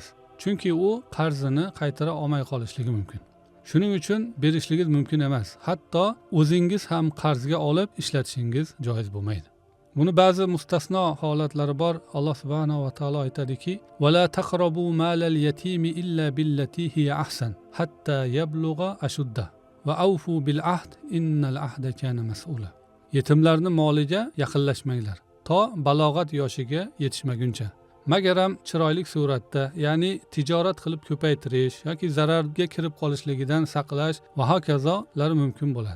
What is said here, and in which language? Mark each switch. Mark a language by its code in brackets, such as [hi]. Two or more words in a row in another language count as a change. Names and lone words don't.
[uz] Chunki u qarzini qaytara olmay qolishligi mumkin. Shuning uchun berishligingiz mumkin emas. Hatto o'zingiz ham qarzga olib ishlatishingiz joiz bo'lmaydi. Buni ba'zi mustasno holatlari bor. Alloh [ar] سبحانه وتعالى [uz] aytadiki: [ar] "ولا تقربوا مال اليتيم إلا بالتي هي أحسن حتى يبلغ أشده وأوفوا بالعهد إن العهد كان مسؤولا." [uz] Yetimlarning moliga yaqinlashmanglar to balog'at yoshiga yetishmaguncha. Magaram chiroyli suratda, ya'ni tijorat qilib ko'paytirish yoki zararga kirib qolishligidan saqlash va hokazolar mumkin bo'ladi.